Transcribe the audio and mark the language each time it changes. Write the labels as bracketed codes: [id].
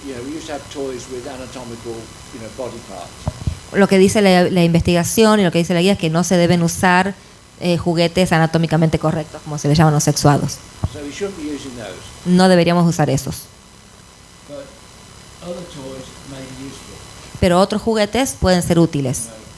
[en] You know, we used to have toys with anatomical, body parts. [es] Lo que dice la investigación y lo que dice la guía es que no se deben usar juguetes anatómicamente correctos, como se les llaman los sexuados. [en] So we shouldn't be using those. [es] No deberíamos usar esos. [en] But other toys may be useful. [es] Pero otros juguetes pueden ser útiles.